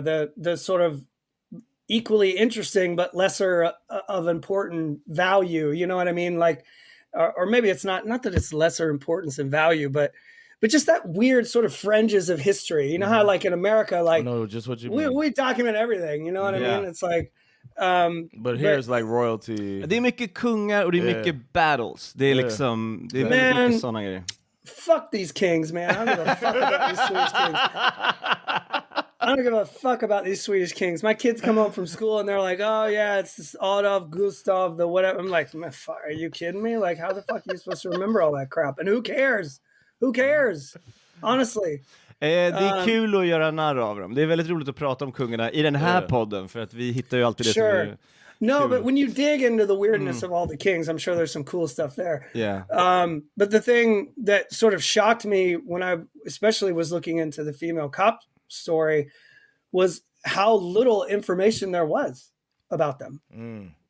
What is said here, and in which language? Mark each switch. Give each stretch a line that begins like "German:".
English: The sort of equally interesting but lesser of important value. You know what I mean? Like, or maybe it's not that it's lesser importance and value, but just that weird sort of fringes of history. You know how like in America, like, I know just what you mean. We document everything. You know what I mean? It's like, but here's like royalty.
Swedish: Det är mycket kungar och det är mycket battles. Det är liksom, det är väldigt mycket sådana grejer.
English: Fuck these kings, man. I don't give a fuck about these Swedish kings. I don't give a fuck about these Swedish kings. My kids come home from school and they're like, oh yeah, it's this Adolf, Gustav, the whatever. I'm like, are you kidding me? Like, how the fuck are you supposed to remember all that crap? And who cares? Who cares? Honestly.
Swedish: Det är kul att göra narr av dem. Det är väldigt roligt att prata om kungarna i den här podden, för att vi hittar ju alltid det som är
English: No, cool. But when you dig into the weirdness of all the kings, I'm sure there's some cool stuff there. Yeah. But the thing that sort of shocked me when I especially was looking into the female cop story was how little information there was about them.